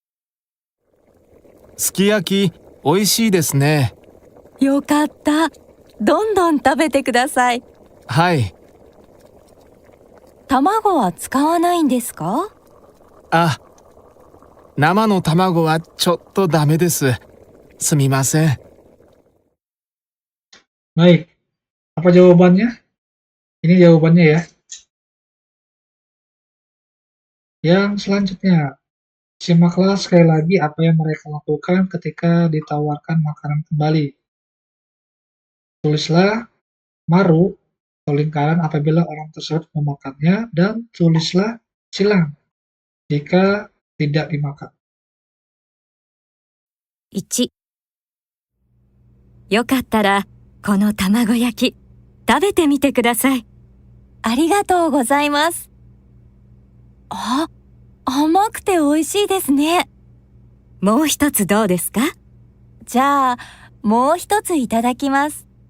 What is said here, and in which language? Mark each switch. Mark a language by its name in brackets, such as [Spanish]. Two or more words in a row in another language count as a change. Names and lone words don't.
[Japanese] すき焼き、美味しいですね。よかった。どんどん食べてください。はい。卵は使わないんですか？あ、生の卵はちょっとダメです。すみません。 [Indonesian] Baik, apa jawabannya? Ini jawabannya ya. Yang selanjutnya, simaklah sekali lagi apa yang mereka lakukan ketika ditawarkan makanan kembali. Tulislah maru atau lingkaran apabila orang tersebut memakannya dan tulislah silang jika tidak dimakan. [Japanese] 1、よかったらこの卵焼き食べてみてください。ありがとうございます。あ、甘くて美味しいですね。もう一つどうですか？じゃあ、 もう一ついただきます。